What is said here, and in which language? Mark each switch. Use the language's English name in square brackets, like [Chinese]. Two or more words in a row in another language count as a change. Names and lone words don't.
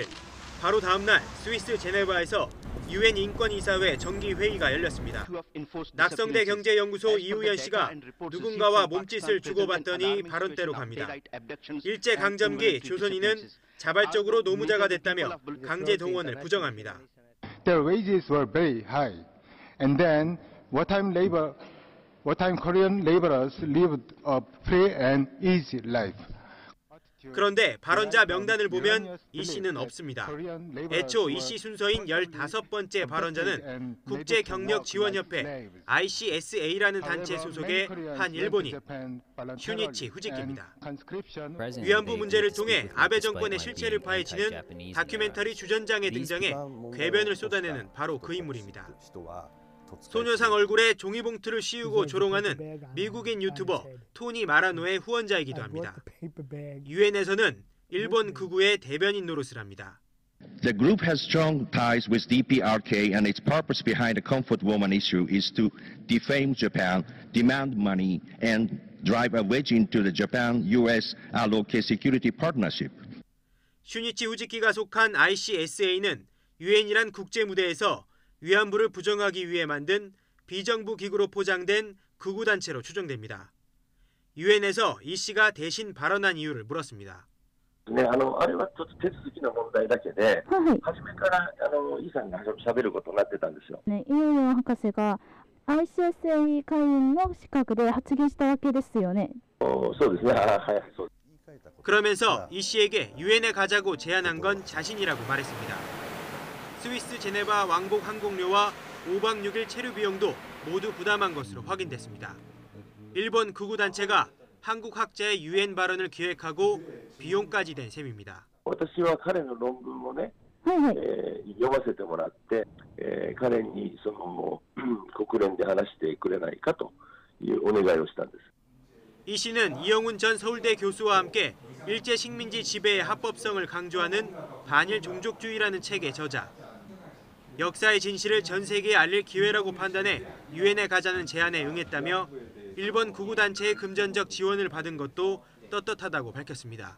[Korean] 바로 다음 날 스위스 제네바에서 유엔 인권이사회 정기회의가 열렸습니다. 낙성대 경제연구소 이우연 씨가 누군가와 몸짓을 주고받더니 발언대로 갑니다. 일제강점기 조선인은 자발적으로 노무자가 됐다며 강제 동원을 부정합니다. [English] Their wages were very high, and then wartime Korean laborers lived a free and easy life. [Korean] 그런데 발언자 명단을 보면 이 씨는 없습니다. 애초 이 씨 순서인 15번째 발언자는 국제경력지원협회 ICSA라는 단체 소속의 한 일본인, 슈니치 후지키입니다. 위안부 문제를 통해 아베 정권의 실체를 파헤치는 다큐멘터리 주전장에 등장해 궤변을 쏟아내는 바로 그 인물입니다. 소녀상 얼굴에 종이봉투를 씌우고 조롱하는 미국인 유튜버 토니 마라노의 후원자이기도 합니다. 유엔에서는 일본 극우의 대변인 노릇을 합니다. [English] The group has strong ties with DPRK and its purpose behind the comfort woman issue is to defame Japan, demand money and drive a wedge into the Japan-US allocated security partnership. [Korean] 슈니치 후지키가 속한 ICSA는 유엔이란 국제 무대에서 위안부를 부정하기 위해 만든 비정부 기구로 포장된 극우 단체로 추정됩니다. 유엔에서 이 씨가 대신 발언한 이유를 물었습니다. [Japanese] ね、あれはちょっと手続きの問題だけで、初めからイさんが喋ることになってたんですよ。ね、イオヨン博士が ICSA 会員の資格で発言したわけですよね。そうですね。はい、そう。 [Korean] 그러면서 이 씨에게 유엔에 가자고 제안한 건 자신이라고 말했습니다. 스위스 제네바 왕복 항공료와 5박 6일 체류 비용도 모두 부담한 것으로 확인됐습니다. 일본 극우 단체가 한국 학자의 유엔 발언을 기획하고 비용까지 된 셈입니다. [Japanese] 私は彼の論文をね、読ませてもらって、彼に国連で話してくれないかというお願いをしたんです。 [Korean] 이 씨는 이영훈 전 서울대 교수와 함께 일제 식민지 지배의 합법성을 강조하는 반일 종족주의라는 책의 저자. 역사의 진실을 전 세계에 알릴 기회라고 판단해 유엔에 가자는 제안에 응했다며 일본 극우 단체의 금전적 지원을 받은 것도 떳떳하다고 밝혔습니다.